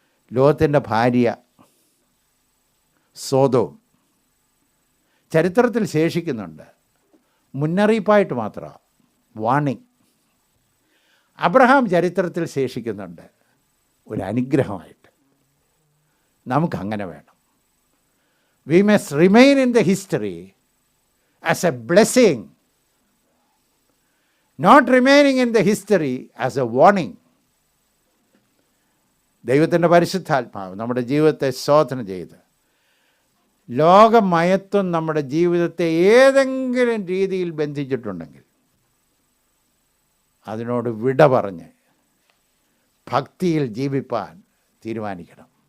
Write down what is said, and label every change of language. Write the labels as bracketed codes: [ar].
[ml] ലോത്തിൻ്റെ ഭാര്യ സോദോം ചരിത്രത്തിൽ ശേഷിക്കുന്നുണ്ട്, മുന്നറിയിപ്പായിട്ട് മാത്രമാണ്, വാണിംഗ്. അബ്രഹാം ചരിത്രത്തിൽ ശേഷിക്കുന്നുണ്ട്, ഒരു അനുഗ്രഹമായിട്ട്. നമുക്കങ്ങനെ വേണം. [en] We must remain in the history as a blessing, not remaining in the history as a warning. [ml] ദൈവത്തിൻ്റെ പരിശുദ്ധാത്മാവ് നമ്മുടെ ജീവിതത്തെ ശോധന ചെയ്ത് ലോകമയത്വം നമ്മുടെ ജീവിതത്തെ ഏതെങ്കിലും രീതിയിൽ ബന്ധിച്ചിട്ടുണ്ടെങ്കിൽ അതിനോട് വിട പറഞ്ഞ് ഭക്തിയിൽ ജീവിപ്പാൻ തീരുമാനിക്കണം.